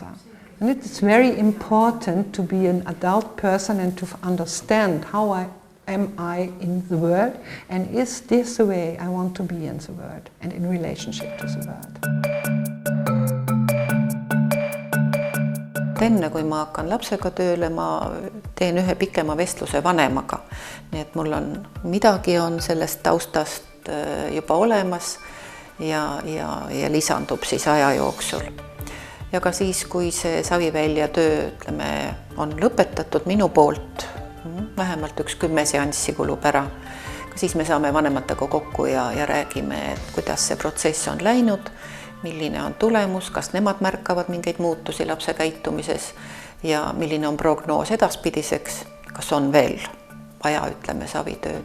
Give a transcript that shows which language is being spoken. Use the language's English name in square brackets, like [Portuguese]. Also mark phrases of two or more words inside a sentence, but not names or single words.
[English] And it's very important to be an adult person and to understand how am I in the world, and is this the way I want to be in the world and in relationship to the world. [Estonian] et enne, kui ma hakkan lapsega tööle, ma teen ühe pikema vestluse vanemaga. Nii et mul on midagi on sellest taustast juba olemas ja lisandub siis aja jooksul. Ja ka siis, kui see Savivälja töö, ütleme, on lõpetatud minu poolt, vähemalt 10 seanssi kulub ära, siis me saame vanematega kokku ja räägime, et kuidas see protsess on läinud, milline on tulemus, kas nemad märkavad mingeid muutusi lapse käitumises ja milline on prognoos edaspidiseks, kas on veel vaja, ütleme, savitööd.